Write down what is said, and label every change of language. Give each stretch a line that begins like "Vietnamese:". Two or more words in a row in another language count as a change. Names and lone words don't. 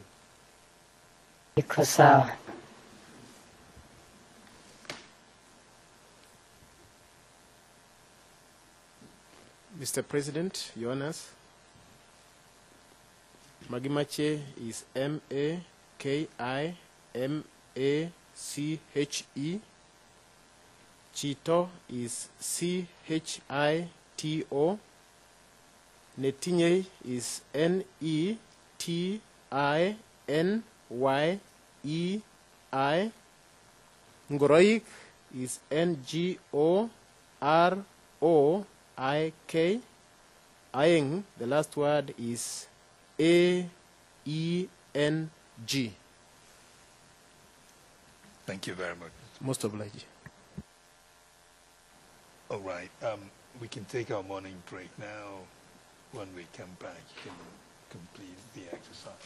Swahili: Iko sawa.
English: Mr. President, Your Honors, magimache is M-A-K-I-M-A-C-H-E. Chito is C-H-I-T-O. Netinyei is N-E-T-I-N-Y-E-I. Ngoroik is N-G-O-R-O-I-K. Aing, the last word is A-E-N-G. Thank you very much. Most obliged. All right. We can take our morning break now. When we come back, you can complete the exercise.